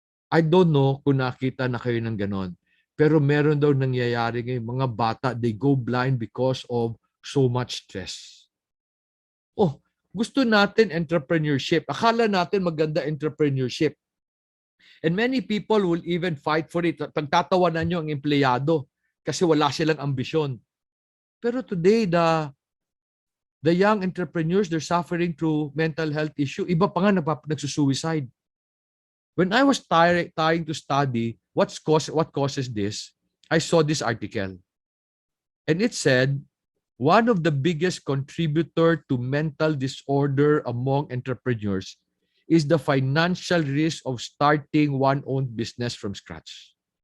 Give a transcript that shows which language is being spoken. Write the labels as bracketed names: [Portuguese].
[English] I don't know [Filipino] kung nakita na kayo ng ganon. Pero meron daw nangyayari ngayon, mga bata, [English] they go blind because of so much stress. [Filipino] Oh, gusto natin entrepreneurship. Akala natin maganda entrepreneurship. [English] And many people will even fight for it. [Filipino] Pagtatawanan nyo ang empleyado kasi wala silang ambisyon. [English] Pero today, the young entrepreneurs, they're suffering through mental health issue. [Filipino] Iba pa nga nagsusuicide. [English] When I was trying to study what causes this, I saw this article. And it said, one of the biggest contributor to mental disorder among entrepreneurs is the financial risk of starting one own business from scratch.